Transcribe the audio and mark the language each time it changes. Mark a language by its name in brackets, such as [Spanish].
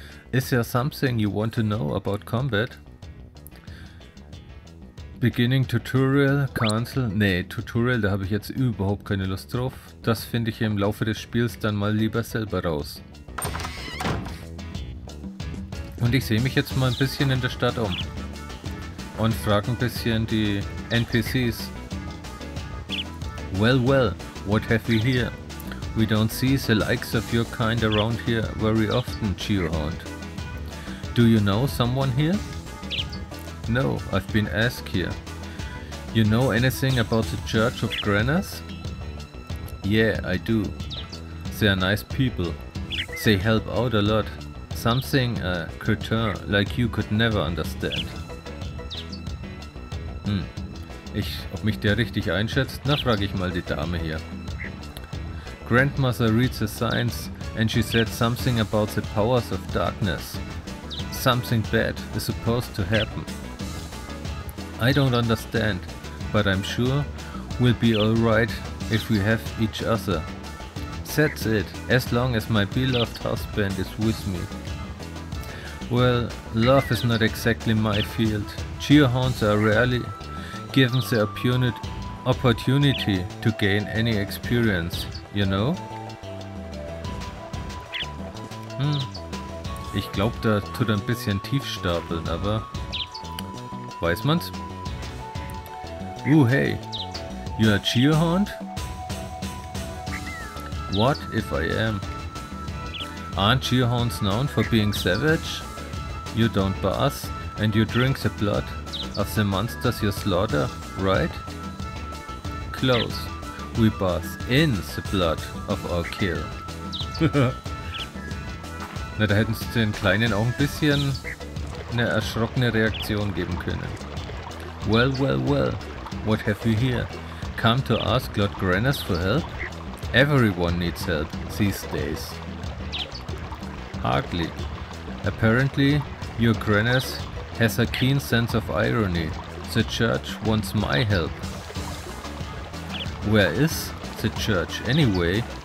[English] Is there something you want to know about combat? Beginning Tutorial, cancel. [German] Nee, Tutorial, da habe ich jetzt überhaupt keine Lust drauf. Das finde ich im Laufe des Spiels dann mal lieber selber raus. Und ich sehe mich jetzt mal ein bisschen in der Stadt um. Und frage ein bisschen die NPCs. [English] Well, what have we here? We don't see the likes of your kind around here very often, Geohound. Do you know someone here? No, I've been asked here. You know anything about the Church of Granas? Yeah, I do. They are nice people. They help out a lot. Something a cretin like you could never understand. [German] Ob mich der richtig einschätzt? Na, frage ich mal die Dame hier. [English] Grandmother reads the signs and she said something about the powers of darkness. Something bad is supposed to happen. I don't understand, but I'm sure we'll be alright if we have each other. That's it, as long as my beloved husband is with me. Well, love is not exactly my field. Cheerhounds are rarely given the opportunity to gain any experience, you know? [German] Ich glaube, da tut ein bisschen tief stapeln, aber weiß man's? [English] Hey, you're a cheerhound? What if I am? Aren't cheerhounds known for being savage? You don't bath and you drink the blood of the monsters you slaughter, right? Close. We bath in the blood of our kill. [German] Na, da hätten sie den Kleinen auch ein bisschen eine erschrockene Reaktion geben können. [English] Well, what have you here? Come to ask Lord Granas for help? Everyone needs help these days. Hardly. Apparently, your Granas has a keen sense of irony. The church wants my help. Where is the church anyway?